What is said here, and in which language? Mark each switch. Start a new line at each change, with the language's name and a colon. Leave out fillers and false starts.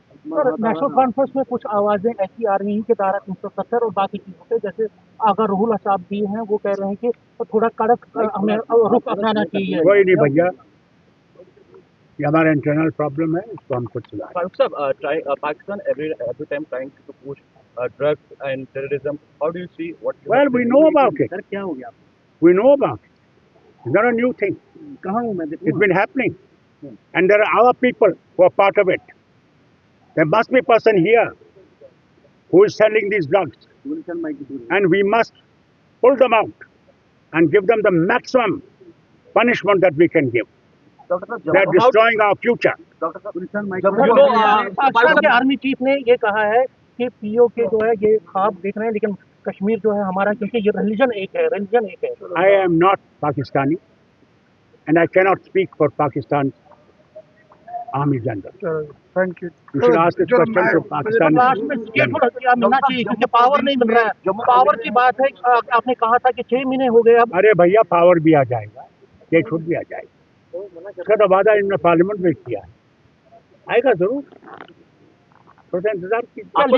Hindi: Sir national conference में कुछ आवाजें ऐसी आ रही हैं कि धारा 370 और बाकी चीजों पे, जैसे अगर राहुल साहब भी हैं वो कह रहे हैं कि थोड़ा कड़क हमें रुख अपनाना चाहिए। कोई नहीं भैया, ये हमारा इंटरनल प्रॉब्लम है, इसको हम खुद सुधारें।
English: Pakistan every time trying to push drugs and terrorism. How do you see what? Well, we know about it.
Hindi: Sir क्या हो गया?
English: We know about it. It's not a new thing.
Hindi: कहाँ हूँ मैं?
English: It's been happening, and there are our people who are part of it. There must be a person here who is selling these drugs, and we must pull them out and give them the maximum punishment that we can give. They are destroying our future.
Hindi: Pakistan के army chief ने ये कहा है कि PO के जो है ये ख्वाब देख रहे हैं, लेकिन कश्मीर जो है हमारा, क्योंकि ये रिलीजन एक है।
English: I am not Pakistani, and I cannot speak for Pakistan Army General. Thank you. You should ask this question to Pakistan.
Hindi: Last में ये थोड़ा क्या मिलना चाहिए क्योंकि पावर नहीं मिल रहा है। पावर की बात है, आपने कहा था कि 6 महीने हो गए अब। अरे भैया पावर भी आ जाएगा, ये छूट भी आ जाएगा, इसका तो वादा इन्होंने पार्लियामेंट में किया है, आएगा जरूर, थोड़ा इंतजार कीजिए।